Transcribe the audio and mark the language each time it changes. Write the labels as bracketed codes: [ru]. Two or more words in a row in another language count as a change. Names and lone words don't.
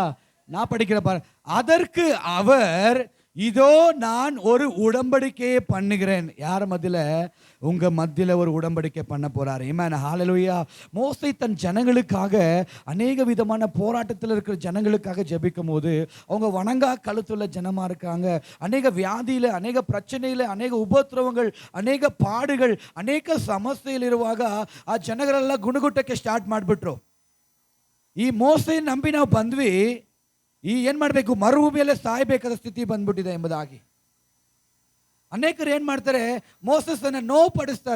[ta] நான் படிக்கிற பாரு, அதற்கு அவர் இதோ நான் ஒரு உடன்படிக்கையை பண்ணுகிறேன். யார் மத்தியில? உங்க மத்தியில ஒரு உடன்படிக்கை பண்ண போறாரு. ஆமென், ஹalleluya. மோசே தன் ஜனங்களுக்காக அநேக விதமான போராட்டத்தில் இருக்கிற ஜனங்களுக்காக ஜெபிக்கும் போது, அவங்க வணங்கா கழுத்துள்ள ஜனமா இருக்காங்க, அநேக வியாதியில, அநேக பிரச்சனையில, அநேக [kn] ಉಪದ್ರವಗಳು, ಅನೇಕ ಪಾಡುಗಳು, ಅನೇಕ ಸಮಸ್ಯೆಯಲ್ಲಿರುವಾಗ ಆ ಜನಗಳೆಲ್ಲ ಗುಣಗುಟ್ಟಕ್ಕೆ ಸ್ಟಾರ್ಟ್ ಮಾಡಿಬಿಟ್ರು. ಈ ಮೋಸೆ ನಂಬಿ ನಾವು ಬಂದ್ವಿ, ಈ ಏನು ಮಾಡಬೇಕು, ಮರುಭೂಮಿಯಲ್ಲೇ ಸಾಯಬೇಕಾದ ಸ್ಥಿತಿ ಬಂದ್ಬಿಟ್ಟಿದೆ ಎಂಬುದಾಗಿ ಅನೇಕರು ಏನು ಮಾಡ್ತಾರೆ, ಮೋಸೆಸನ್ನು ನೋವು ಪಡಿಸ್ತಾರೆ.